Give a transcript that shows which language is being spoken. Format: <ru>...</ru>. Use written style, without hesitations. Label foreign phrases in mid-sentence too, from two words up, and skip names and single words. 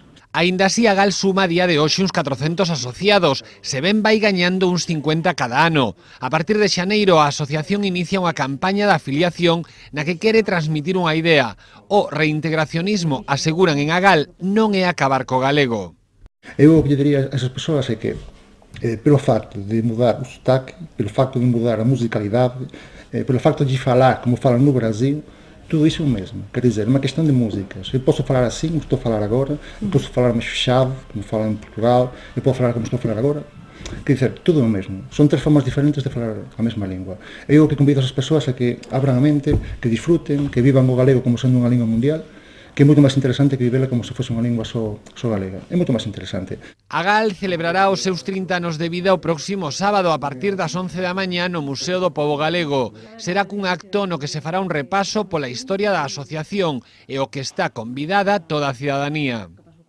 <gl>Aínda así, Agal suma a día de hoxe uns 400 asociados, se ven vai gañando uns 50 cada ano. A partir de xaneiro, a asociación inicia unha campaña de afiliación na que quere transmitir unha idea. O reintegracionismo, aseguran en Agal, non é acabar co galego. Eu o que lle diría a esas persoas é que,</gl> <pt>pelo facto de mudar o sotaque, pelo facto de mudar a musicalidade, pelo facto de falar como falam no Brasil, tudo isso é o mesmo. Quer dizer, é uma questão de músicas. Eu posso falar assim, como estou a falar agora, eu posso falar mais fechado, como falo em Portugal, eu posso falar como estou a falar agora. Quer dizer, tudo é o mesmo. São 3 formas diferentes de falar a mesma língua.</pt> <gl>Eu o que convido as persoas a que abran a mente, que disfruten, que vivan o galego como sendo unha lingua mundial, que é moito máis interesante que vivela como se fose unha lingua só galega. É moito máis interesante. Agal celebrará os seus 30 anos de vida o próximo sábado a partir das 11 da mañá no Museo do Pobo Galego. Será cun acto no que se fará un repaso pola historia da asociación e o que está convidada toda a cidadanía.</gl>